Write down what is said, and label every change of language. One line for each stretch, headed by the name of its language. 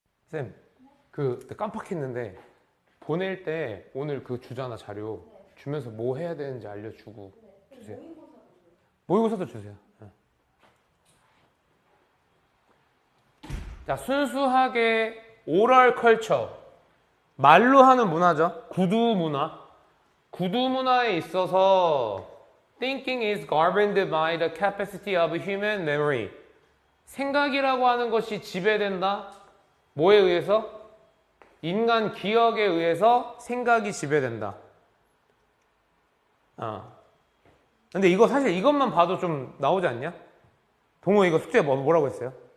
Korean: 쌤, 깜빡했는데 보낼 때 오늘 그 주잖아 자료 주면서 뭐 해야 되는지 알려주고 주세요. 모의고사도 주세요. 네. 자, 순수하게 오럴 컬처 말로 하는 문화죠. 구두 문화. 구두 문화에 있어서
English: thinking is governed by the capacity of human memory.
Korean: 생각이라고 하는 것이 지배된다. 뭐에 의해서? 인간 기억에 의해서 생각이 지배된다. 근데 이거 사실 이것만 봐도 좀 나오지 않냐? 동호 이거 숙제 뭐라고 했어요?